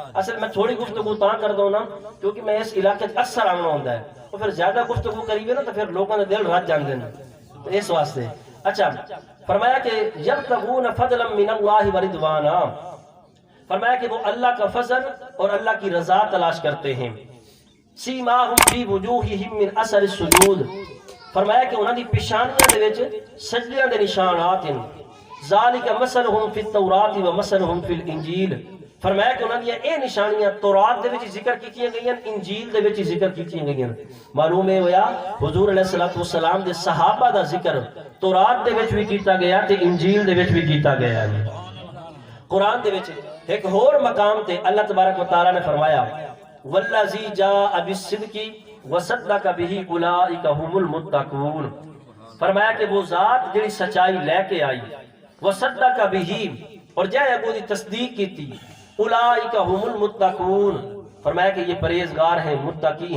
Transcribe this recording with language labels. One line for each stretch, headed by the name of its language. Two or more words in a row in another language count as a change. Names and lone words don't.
Punjabi: اصل میں تھوڑی گفتگو تاں کر دوں نا کیونکہ میں اس علاقے اکثر آنا ہوندا ہے، تو پھر زیادہ گفتگو کریے نا تو پھر لوگوں نے دل رات جان دینا، تو اس واسطے.
Urdu: اچھا، فرمایا کہ
Arabic: یبتغون فضلا من اللہ ورضوانا،
Urdu: فرمایا کہ وہ اللہ کا فضل اور اللہ کی رضا تلاش کرتے ہیں.
Arabic: سیماہم فی وجوہہم من اثر السجود،
Punjabi: فرمایا کہ انہاں دی پیشانیاں دے وچ سجدیاں دے نشانات ہیں.
Arabic: ذالک مثلہم فی التوراۃ و مثلہم فی الانجیل،
Punjabi: فرمایا کہ انہاں دی اے نشانیاں تورات دے وچ ذکر کیتیاں گئیاں، انجیل دے وچ ذکر کیتیاں گئیاں. معلوم ہے ہویا حضور
Arabic: علیہ الصلوۃ والسلام
Punjabi: دے صحابہ دا ذکر تورات دے وچ بھی کیتا گیا تے انجیل دے وچ بھی کیتا گیا ہے. قرآن دے وچ ایک اور مقام تے اللہ تبارک و تعالی نے فرمایا
Arabic: والذی جاء بالصدق وصدق به اولئک هم المتقون،
Urdu: فرمایا کہ وہ ذات جڑی سچائی لے کے آئی،
Arabic: وصدق به
Urdu: اور جائے ابو دی تصدیق کی تھی،
Arabic: اولئک هم المتقون،
Urdu: فرمایا کہ یہ پرہیزگار ہیں، متقی ہیں.